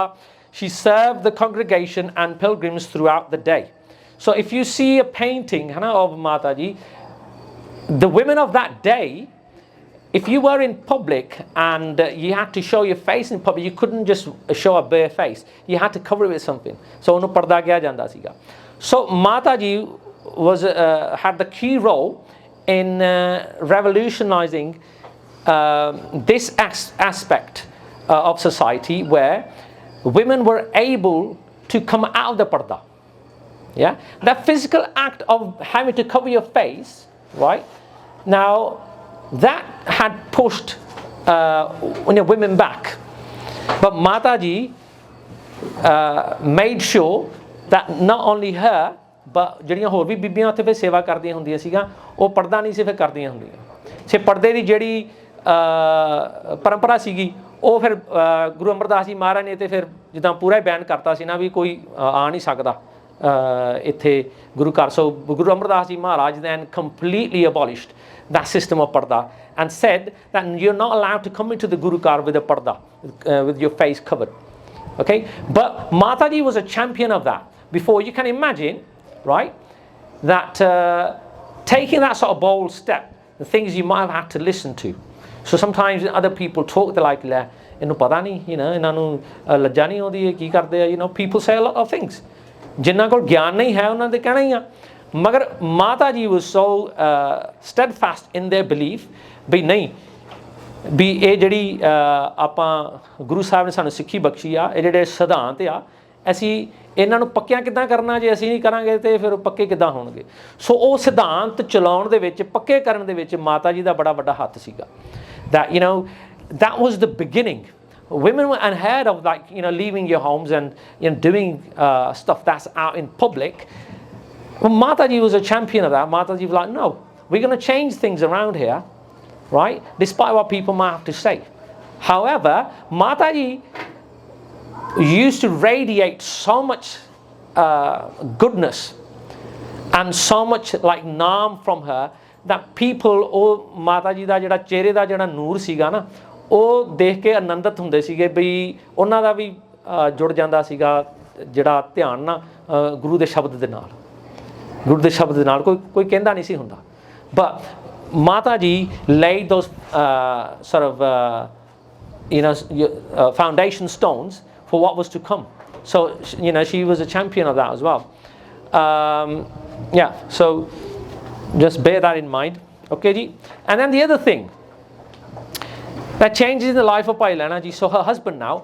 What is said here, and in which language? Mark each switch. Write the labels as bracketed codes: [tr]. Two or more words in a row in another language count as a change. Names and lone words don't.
[en] She served the congregation and pilgrims throughout the day. So if you see a painting of Mataji, the women of that day, if you were in public and you had to show your face in public, you couldn't just show a bare face. You had to cover it with something. [pa] So ਉਹਨੂੰ ਪਰਦਾ ਕਿਹਾ ਜਾਂਦਾ ਸੀਗਾ। [en] So Mataji had the key role in revolutionizing this aspect of society where women were able to come out of the parda. Yeah, that physical act of having to cover your face, right? Now that had pushed women back, but Mataji made sure that not only her but [pa] ਜਿਹੜੀਆਂ ਹੋਰ ਵੀ ਬੀਬੀਆਂ ਉੱਥੇ ਫਿਰ ਸੇਵਾ ਕਰਦੀਆਂ ਹੁੰਦੀਆਂ ਸੀਗੀਆਂ, ਉਹ ਪਰਦਾ ਨਹੀਂ ਸੀ ਫਿਰ ਕਰਦੀਆਂ ਹੁੰਦੀਆਂ। ਸੇ ਪਰਦੇ ਦੀ ਜਿਹੜੀ ਪਰੰਪਰਾ ਸੀਗੀ ਉਹ ਫਿਰ ਗੁਰੂ ਅਮਰਦਾਸ ਜੀ ਮਹਾਰਾਜ ਨੇ ਤੇ ਫਿਰ ਜਿੱਦਾਂ ਪੂਰਾ ਹੀ ਬੈਨ ਕਰਤਾ ਸੀ ਨਾ ਵੀ ਕੋਈ ਆ ਨਹੀਂ ਸਕਦਾ ਇੱਥੇ ਗੁਰੂ ਘਰ। [en] ਸੋ ਗੁਰੂ ਅਮਰਦਾਸ ਜੀ ਮਹਾਰਾਜ then completely abolished that system of parda and said that you're not allowed to come into the Guru Ghar with a parda, with your face covered. Okay, but Mataji was a champion of that. Before, you can imagine, right, that taking that sort of bold step, the things you might have had to listen to. So sometimes other people talk, they're like, [pa] "ਇਹਨੂੰ ਪਤਾ ਨਹੀਂ, [en] you know, [pa] ਇਹਨਾਂ ਨੂੰ ਲੱਜਾ ਨਹੀਂ ਆਉਂਦੀ ਹੈ ਕੀ ਕਰਦੇ ਆ?" [en] You know, people say a lot of things. [pa] ਜਿਨ੍ਹਾਂ ਕੋਲ ਗਿਆਨ ਨਹੀਂ ਹੈ ਉਹਨਾਂ ਦੇ ਕਹਿਣਾ ਹੀ ਆ। ਮਗਰ ਮਾਤਾ ਜੀ [en] was so steadfast in their belief [pa] ਵੀ ਨਹੀਂ, ਵੀ ਇਹ ਜਿਹੜੀ ਆਪਾਂ ਗੁਰੂ ਸਾਹਿਬ ਨੇ ਸਾਨੂੰ ਸਿੱਖੀ ਬਖਸ਼ੀ ਆ, ਇਹ ਜਿਹੜੇ ਸਿਧਾਂਤ ਆ, ਅਸੀਂ ਇਹਨਾਂ ਨੂੰ ਪੱਕਿਆਂ ਕਿੱਦਾਂ ਕਰਨਾ, ਜੇ ਅਸੀਂ ਨਹੀਂ ਕਰਾਂਗੇ ਤੇ ਫਿਰ ਪੱਕੇ ਕਿੱਦਾਂ ਹੋਣਗੇ। ਸੋ ਉਹ ਸਿਧਾਂਤ ਚਲਾਉਣ ਦੇ ਵਿੱਚ, ਪੱਕੇ ਕਰਨ ਦੇ ਵਿੱਚ ਮਾਤਾ ਜੀ ਦਾ ਬੜਾ ਵੱਡਾ ਹੱਥ ਸੀਗਾ। [en] That, you know, that was the beginning. Women were unheard of, like, you know, leaving your homes and, you know, doing stuff that's out in public. Well, Mataji was a champion of that. Mataji was like, no, we're going to change things around here, right? Despite what people might have to say. However, Mataji used to radiate so much goodness and so much like naam from her that people, [pa] ਉਹ ਮਾਤਾ ਜੀ ਦਾ ਜਿਹੜਾ ਚਿਹਰੇ ਦਾ ਜਿਹੜਾ ਨੂਰ ਸੀਗਾ ਨਾ, ਉਹ ਦੇਖ ਕੇ ਆਨੰਦਿਤ ਹੁੰਦੇ ਸੀਗੇ ਵੀ ਉਹਨਾਂ ਦਾ ਵੀ ਜੁੜ ਜਾਂਦਾ ਸੀਗਾ ਜਿਹੜਾ ਧਿਆਨ ਨਾ ਗੁਰੂ ਦੇ ਸ਼ਬਦ ਦੇ ਨਾਲ, ਗੁਰੂ ਦੇ ਸ਼ਬਦ ਦੇ ਨਾਲ ਕੋਈ ਕਹਿੰਦਾ ਨਹੀਂ ਸੀ ਹੁੰਦਾ। [en] But ਮਾਤਾ ਜੀ laid those sort of you know foundation stones for what was to come. So, you know, she was a champion of that as well. Yeah, so just bear that in mind. Okay ji. And then the other thing that changes in the life of Bhai Lehna ji, so her husband now.